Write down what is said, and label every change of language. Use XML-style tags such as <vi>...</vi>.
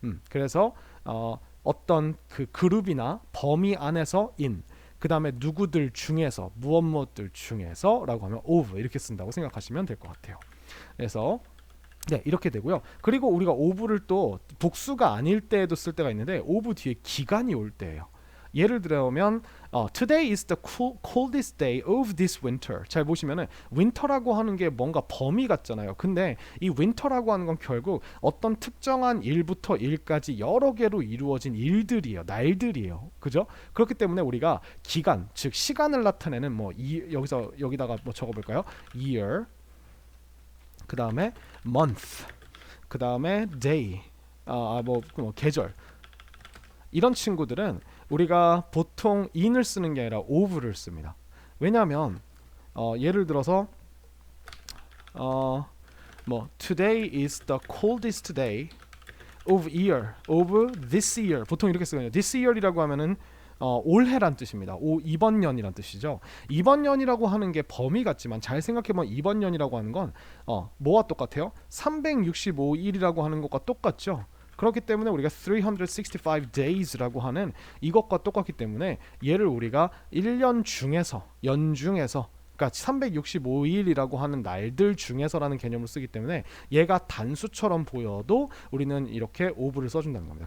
<ko>그래서 어떤 그 그룹이나 범위 안에서 in, 그 다음에 누구들 중에서 무엇들 중에서라고 하면 of 이렇게 쓴다고 생각하시면 될 것 같아요. 그래서 네 이렇게 되고요. 그리고 우리가 of를 또 복수가 아닐 때에도 쓸 때가 있는데 of 뒤에 기간이 올 때예요. 예를 들면</ko> <en>Today is the coldest day of this winter.</en> <ko>잘 보시면은 winter라고 하는 게 뭔가 범위 같잖아요. 근데 이 winter라고 하는 건 결국 어떤 특정한 일부터 일까지 여러 개로 이루어진 일들이에요. 날들이에요. 그죠? 그렇기 때문에 우리가 기간, 즉 시간을 나타내는 여기다가 뭐 적어볼까요? year, 그 다음에 month, 그 다음에 day, 뭐 계절. 이런 친구들은 우리가 보통 in을 쓰는 게 아니라 of를 씁니다. 왜냐하면 예를 들어서 뭐</ko> <en>today is the coldest day of this year</en> <ko>보통 이렇게 쓰거든요.</ko> <en>this year</en> <ko>이라고 하면은 올해란 뜻입니다. 이번 년이란 뜻이죠. 이번 년이라고 하는 게 범위 같지만 잘 생각해보면 이번 년이라고 하는 건 뭐와 똑같아요? 365일이라고 하는 것과 똑같죠. 그렇기 때문에 우리가</ko> <en>365 days</en> <ko>라고 하는 이것과 똑같기 때문에 얘를 우리가 1년 중에서 연중에서 그러니까 365일이라고 하는 날들 중에서라는 개념을 쓰기 때문에 얘가 단수처럼 보여도 우리는 이렇게 of를 써준다는 겁니다.</ko>